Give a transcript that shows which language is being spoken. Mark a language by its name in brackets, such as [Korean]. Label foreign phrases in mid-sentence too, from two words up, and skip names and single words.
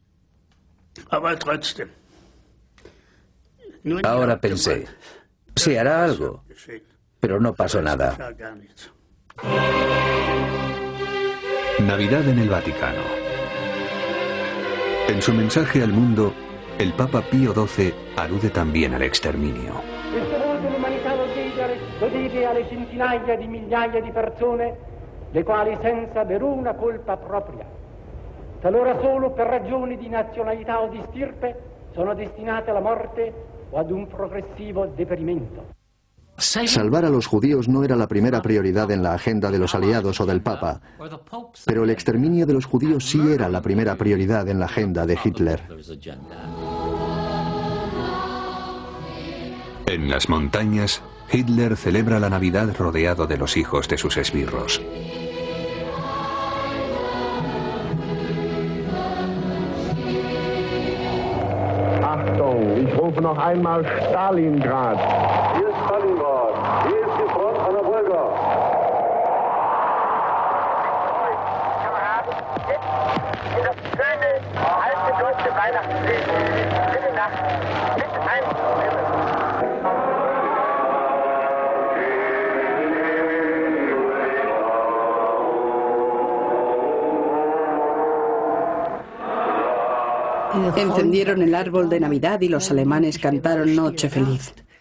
[Spanish] Ahora pensé, se hará algo, pero no pasó nada. Navidad en el Vaticano. En su mensaje al mundo, el Papa Pío XII alude también al exterminio. [Italian] Godete alle centinaia di migliaia di persone, le quali senza aver una colpa propria, talora solo per ragioni di nazionalità o di stirpe, sono destinate alla morte o ad un progressivo deperimento. [Spanish] Salvar a los judíos no era la primera prioridad en la agenda de los aliados o del Papa, pero el exterminio de los judíos sí era la primera prioridad en la agenda de Hitler. En las montañas, Hitler celebra la Navidad rodeado de los hijos de sus esbirros. [German] Achtung, ich rufe noch einmal Stalingrad. Hier ist Stalingrad. Hier ist die Front an der Wolga. Kameraden, jetzt in das schöne, alte deutsche Weihnachtslied. Bitte Nacht mit einstimmen. [Spanish] Encendieron el árbol de Navidad y los alemanes cantaron Noche Feliz.